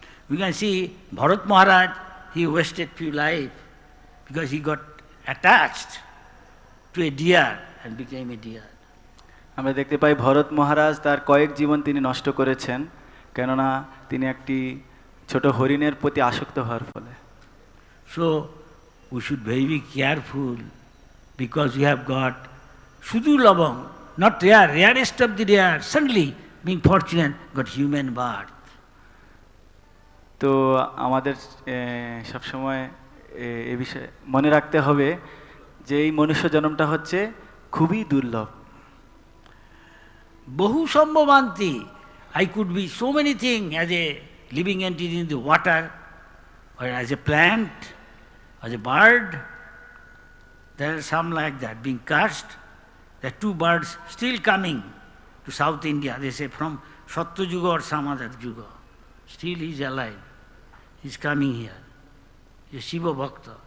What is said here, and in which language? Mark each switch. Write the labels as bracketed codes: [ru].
[en] We can see Bharat Maharaj, he wasted few life because he got attached to a deer and became a deer. [bn] আমরা দেখতে পাই ভরত মহারাজ তার কয়েক জীবন তিনি নষ্ট করেছেন, কেননা তিনি একটি ছোট হরিণের প্রতি আসক্ত হওয়ার ফলে। [en] So we should be careful because we have got Sudu Labang, not rare, rarest of the rare, suddenly being fortunate, got human birth. [bn] তো আমাদের সবসময় এ বিষয়ে মনে রাখতে হবে যে এই মনুষ্য জন্মটা হচ্ছে খুবই দুর্লভ। [en] Bahu Sambhavanti, I could be so many things as a living entity in the water, or as a plant, as a bird. There are some like that, being cast. There are two birds still coming to South India, they say from Satya Yuga or some other Yuga. Still he is alive. He is coming here. He is Shiva Bhakta.